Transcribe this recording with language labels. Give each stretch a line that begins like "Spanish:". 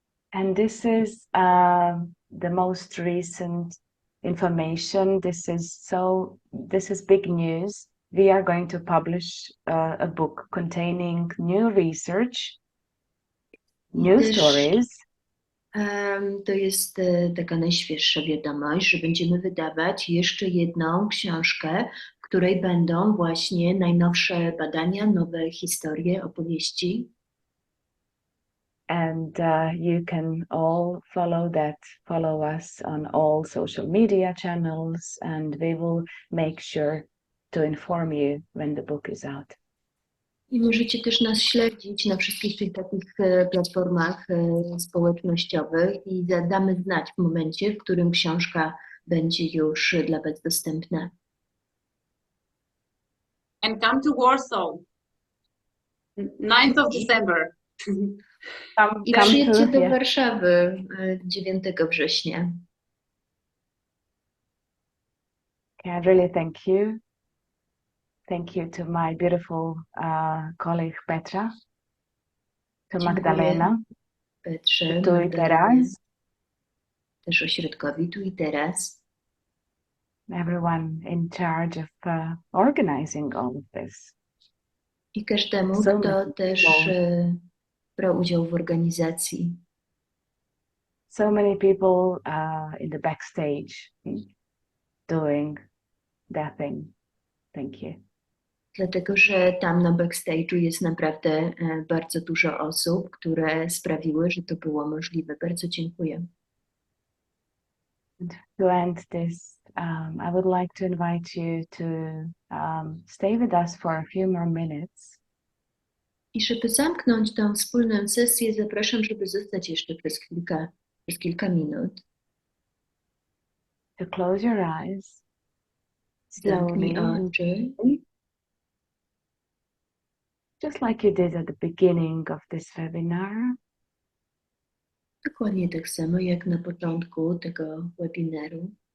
English: And this is the most recent information. This is big news. We are going to publish a book containing new research, new stories.
Polish: To jest taka najświeższa wiadomość, że będziemy wydawać jeszcze jedną książkę, w której będą właśnie najnowsze badania, nowe historie, opowieści.
English: And you can all follow us on all social media channels, and we will make sure to inform you when the book is out.
Polish: I możecie też nas śledzić na wszystkich tych takich platformach społecznościowych i damy znać w momencie, w którym książka będzie już dla Was dostępna.
English: And come to Warsaw, 9th of December.
Polish: I przyjedźcie do Warszawy 9 września.
English: I really thank you. Thank you to my beautiful colleague Petra, to Magdalena,
Polish: Petrze, Tu i Teraz, też ośrodkowi Tu i Teraz.
English: everyone in charge of organizing all of this.
Polish: I każdemu, kto też brał udział w organizacji.
English: So many people in the backstage doing their thing. Thank you.
Polish: Dlatego, że tam na backstage'u jest naprawdę bardzo dużo osób, które sprawiły, że to było możliwe. Bardzo dziękuję.
English: To end this, I would like to invite you to stay with us for a few more minutes.
Polish: I żeby zamknąć tę wspólną sesję, zapraszam, żeby zostać jeszcze przez kilka minut.
English: To close your eyes.
Polish: Zamknij oczy.
English: Just like you did at the beginning of this webinar.
Polish: Dokładnie tak samo jak na początku tego webinaru.